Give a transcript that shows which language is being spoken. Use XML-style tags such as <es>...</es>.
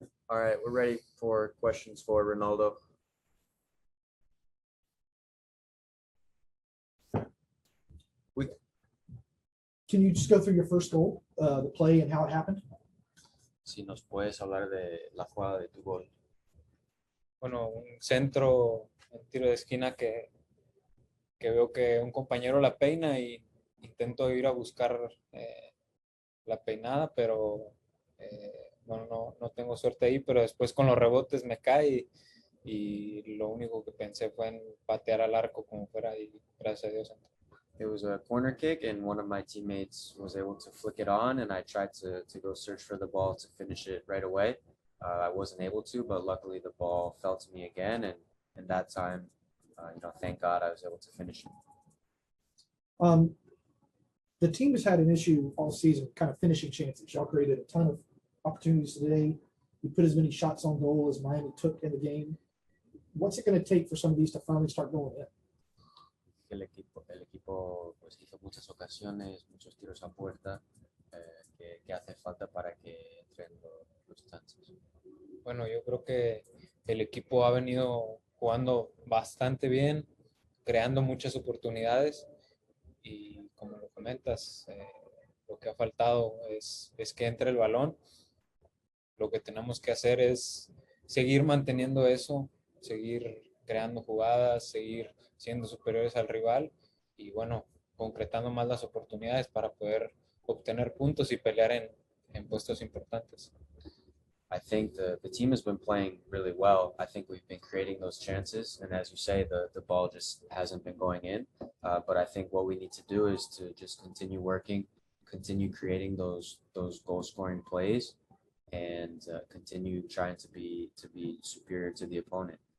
<en>All right, we're ready for questions for Ronaldo. Can you just go through your first goal, the play and how it happened?</en> <es>Si nos puedes hablar de la jugada de tu gol. Bueno, un centro, un tiro de esquina que veo que un compañero la peina y intento ir a buscar la peinada, pero bueno, no tengo suerte ahí, pero después con los rebotes me cae y lo único que pensé fue en patear al arco como fuera y gracias a Dios.</es> <en>It was a corner kick, and one of my teammates was able to flick it on, and I tried to go search for the ball to finish it right away. I wasn't able to, but luckily the ball fell to me again, and in that time, thank God I was able to finish it. The team has had an issue all season, kind of finishing chances. Y'all created a ton of opportunities today. You put as many shots on goal as Miami took in the game. What's it going to take for some of these to finally start going in?</en> <es>El equipo pues hizo muchas ocasiones, muchos tiros a puerta que hace falta para que entren los chances. Bueno, yo creo que el equipo ha venido jugando bastante bien, creando muchas oportunidades y como lo comentas, lo que ha faltado es que entre el balón. Lo que tenemos que hacer es seguir manteniendo eso, seguir creando jugadas, seguir siendo superiores al rival y bueno, concretando más las oportunidades para poder obtener puntos y pelear en puestos importantes.</es> <en>I think the team has been playing really well. I think we've been creating those chances, and as you say, the ball just hasn't been going in. But I think what we need to do is to just continue working, continue creating those goal-scoring plays, and continue trying to be superior to the opponent.</en>